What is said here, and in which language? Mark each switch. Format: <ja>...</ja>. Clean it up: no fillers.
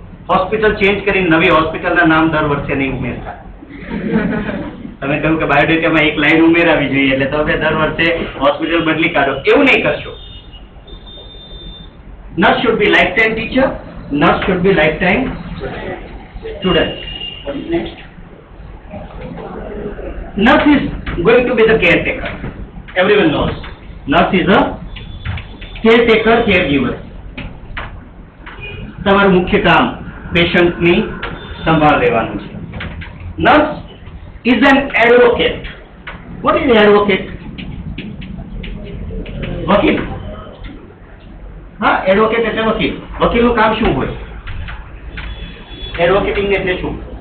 <gu>Hospital change કરીને નવી હોસ્પિટલના નામ દર વર્ષે નહીં ઉમેરતા. તમે કહ્યું કે બાયોડેટામાં એક લાઈન ઉમેરાવી જોઈએ એટલે તમે દર વર્ષે હોસ્પિટલ બદલી કાઢો, એવું નહીં કરશો.</gu> <en>Nurse should be lifetime teacher, nurse should be lifetime student. Next, nurse is going to be the caretaker. Everyone knows nurse is a caretaker, caregiver.</en> <gu>તમારું મુખ્ય કામ પેશન્ટની સંભાળ લેવાનું છે.</gu> <en>Nurse is an advocate. What is advocate?</en> <gu>વકીલ. હા, advocate એટલે વકીલ. વકીલનું કામ શું હોય? એડવોકેટિંગ એટલે શું?</gu>